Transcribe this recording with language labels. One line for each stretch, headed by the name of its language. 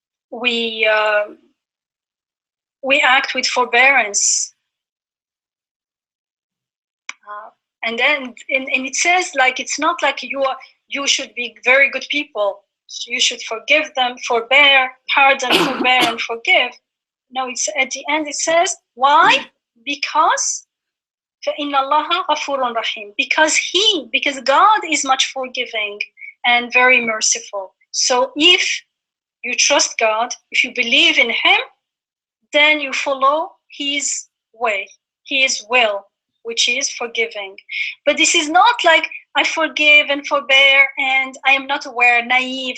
English: We act with forbearance. And then and it says, like, it's not like you should be very good people. You should forgive them, forbear, pardon, forbear, and forgive. No, it's at the end it says, why? Because
Arabic: فَإِنَّ اللَّهَ غَفُورٌ رَحِيمٌ.
English: Because God is much forgiving and very merciful. So if you trust God, if you believe in Him, then you follow His way, His will, which is forgiving. But this is not like I forgive and forbear and I am not aware, naive.